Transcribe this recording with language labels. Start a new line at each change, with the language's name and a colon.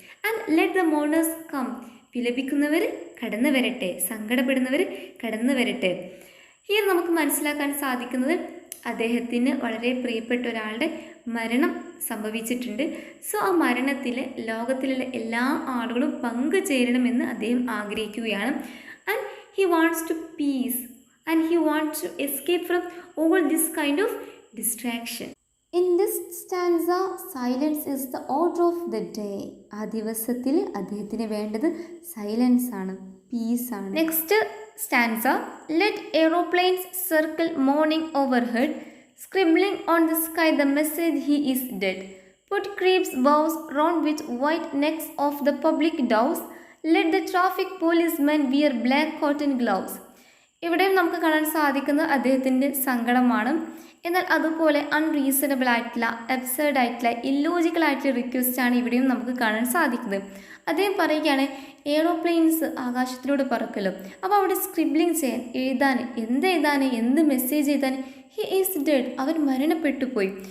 English: And let the mourners come.
Malayalam: വിലപിക്കുന്നവർ കടന്നു വരട്ടെ, സങ്കടപ്പെടുന്നവർ കടന്നു വരട്ടെ. ഹിയർ നമുക്ക് മനസ്സിലാക്കാൻ സാധിക്കുന്നത് അദ്ദേഹത്തിന് വളരെ പ്രിയപ്പെട്ട ഒരാളുടെ മരണം സംഭവിച്ചിട്ടുണ്ട്. സോ ആ മരണത്തിൽ ലോകത്തിലുള്ള എല്ലാ ആളുകളും പങ്കുചേരണമെന്ന് അദ്ദേഹം ആഗ്രഹിക്കുകയാണ്.
English: And he wants to peace and he wants to escape from all this kind of distraction. In this stanza, silence is the order of the day.
Malayalam: ആ ദിവസത്തിൽ അദ്ദേഹത്തിന് വേണ്ടത് സൈലൻസ് ആണ്, പീസ് ആണ്. Next stanza.
English: Let aeroplanes circle morning overhead, scribbling on the sky the message he is dead. Put creeps bows round with white necks of the public doves. Let the traffic policemen wear black cotton gloves.
Malayalam: ഇവിടെയും നമുക്ക് കാണാൻ സാധിക്കുന്നത് അദ്ദേഹത്തിൻ്റെ സങ്കടമാണ്. എന്നാൽ അതുപോലെ unreasonable ആയിട്ടുള്ള, absurd ആയിട്ടുള്ള, ഇല്ലോജിക്കൽ ആയിട്ടുള്ള റിക്വസ്റ്റാണ് ഇവിടെയും നമുക്ക് കാണാൻ സാധിക്കുന്നത്. അദ്ദേഹം പറയുകയാണ് എയ്റോപ്ലെയിൻസ് ആകാശത്തിലൂടെ പറക്കലും. അപ്പോൾ അവിടെ സ്ക്രിബ്ലിങ് ചെയ്യാൻ, എന്ത് മെസ്സേജ് എഴുതാൻ,
English: he is dead,
Malayalam: അവൻ മരണപ്പെട്ടു പോയി.